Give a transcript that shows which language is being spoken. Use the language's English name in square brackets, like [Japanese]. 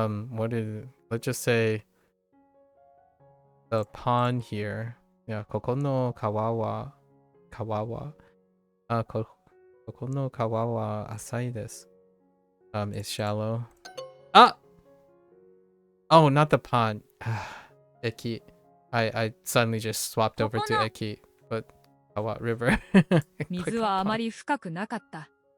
[English] Let's just say the pond here. [Japanese] Yeah, ここの川はここの川は浅いです。 [English] It's shallow. Oh, not the pond. Eki. I suddenly just swapped over to Eki, but Kawa River. [Japanese] 水はあまり深くなかった。